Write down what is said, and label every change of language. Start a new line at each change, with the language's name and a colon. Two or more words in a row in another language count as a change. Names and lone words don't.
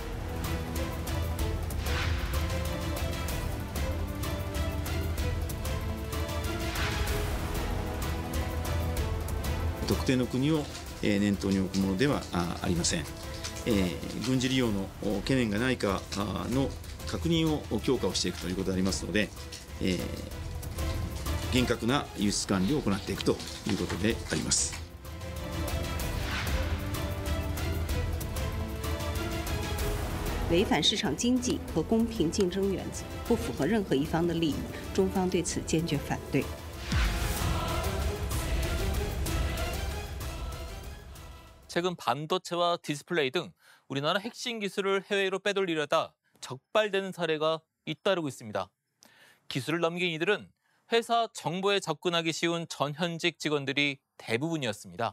Japanese: 特定の国を念頭に置くものではありません。軍事利用の懸念がないかの確認を強化をしていくということでありますので、厳格な輸出管理を行っていくということであります。
Chinese: 违反市场经济和公平竞争原则，不符合任何一方的利益，中方对此坚决反对。
Korean: 최근 반도체와 디스플레이 등 우리나라 핵심 기술을 해외로 빼돌리려다 적발되는 사례가 잇따르고 있습니다. 기술을 넘긴 이들은 회사 정보에 접근하기 쉬운 전현직 직원들이 대부분이었습니다.